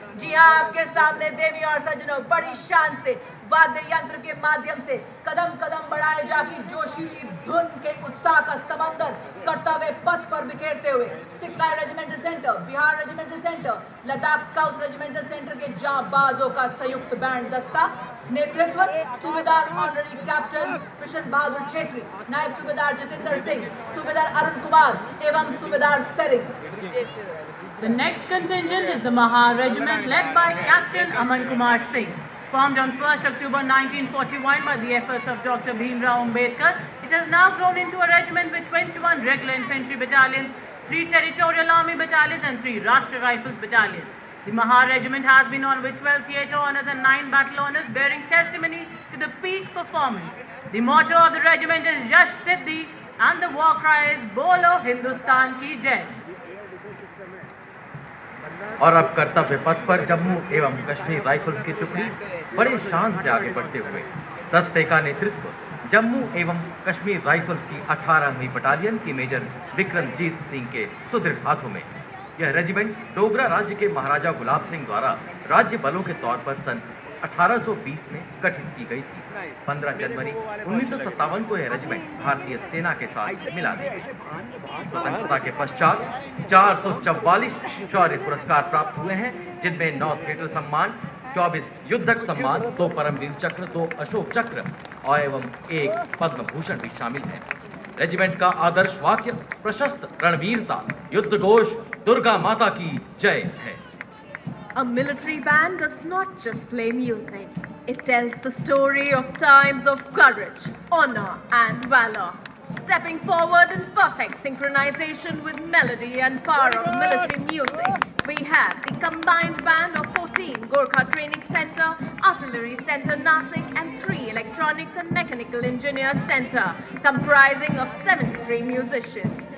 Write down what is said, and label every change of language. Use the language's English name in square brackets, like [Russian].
[Hindi] जी हाँ, आपके सामने देवी और सज्जनों बड़ी शान से वाद्य यंत्र के माध्यम से कदम कदम बढ़ाए जाकर जोशीली धुन के उत्साह का समंदर कर्तव्य पथ पर बिखेरते हुए सिखलाई regimental centre, Bihar regimental centre, Ladakh scout regimental centre के जांबाजों का संयुक्त बैंड दस्ता। नेतृत्व सूबेदार ऑनररी कैप्टन कृष्ण बहादुर छेत्री, नायब सूबेदार जितेंद्र सिंह, सूबेदार अरुण कुमार एवं सूबेदार Tsering. [English] The next contingent is the Mahar Regiment led by Captain Aman Kumar Singh. Formed on 1st October 1941 by the efforts of Dr. Bhimrao Ambedkar, it has now grown into a regiment with 21 regular infantry battalions, 3 territorial army battalions and 3 Rashtra Rifles battalions. The Mahar Regiment has been honored with 12 theatre honours and 9 battle honours, bearing testimony to the peak performance. The motto of the regiment is Yash Siddhi and the war cry is [Hindi] Bolo Hindustan Ki Jai. और अब कर्तव्य पथ पर जम्मू एवं Kashmir rifles की टुकड़ी बड़े शान से आगे बढ़ते हुए दस्ते का नेतृत्व जम्मू एवं कश्मीर राइफल्स की 18वीं बटालियन की मेजर विक्रमजीत सिंह के सुदृढ़ हाथों में। यह रेजिमेंट डोगरा राज्य के महाराजा गुलाब सिंह द्वारा राज्य बलों के तौर पर सन 1820 में गठित की गई थी। 15 जनवरी 1957 को यह रेजिमेंट भारतीय सेना के साथ मिला दी। स्वतंत्रता के पश्चात 444 शौर्य पुरस्कार प्राप्त हुए हैं, जिनमें 9 थिएटर सम्मान, 24 युद्धक सम्मान, 2 परमवीर चक्र, 2 अशोक चक्र और एवं 1 पद्म भूषण भी शामिल है। रेजिमेंट का आदर्श वाक्य प्रशस्त रणवीरता, युद्ध घोष दुर्गा माता की जय है। [English] A military band does not just play music. It tells the story of times of courage, honor and valor. Stepping forward in perfect synchronization with melody and power of military music, we have the combined band of 14 Gorkha Training Center, Artillery Center Nasik and 3 Electronics and Mechanical Engineers Center, comprising of 73 musicians.